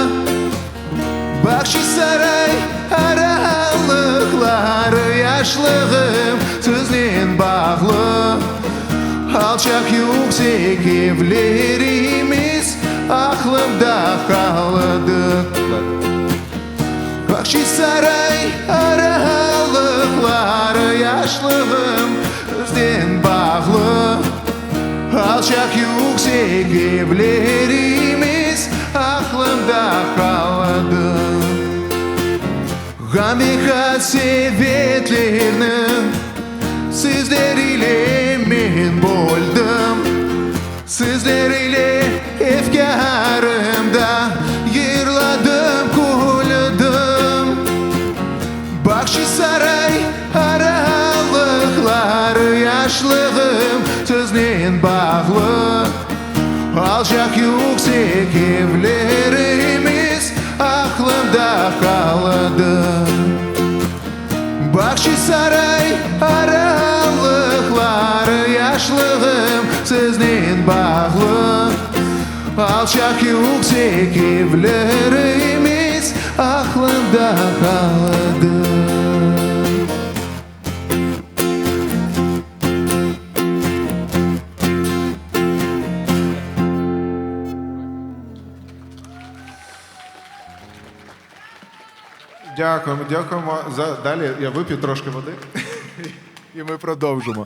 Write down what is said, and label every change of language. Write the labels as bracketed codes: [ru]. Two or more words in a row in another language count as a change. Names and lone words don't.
[crh] Bahçesaray aralıkları yaşlığım sizden bağlı Alçak yüksek evlerimiz aklımda kaldı Bahçesaray aralıkları yaşlığım sizden bağlı Alçak yüksek evlerimiz aklımda kaldı Gambika sevetlerini sizleriyle men boldum. Sizleriyle efkarımda yırladım, kuladım. Bahçesaray aralıkları yaşlığım sizinle bağlı. Alçak yüksek evlerimiz aklımda kaldı. Bahçesaray aralıkları yaşlığım sizinle bağlı. Alçak yüksek evlerimiz aklımda kaldı. [uk] Дякуємо, дякуємо. Далі я вип'ю трошки води. І ми продовжимо.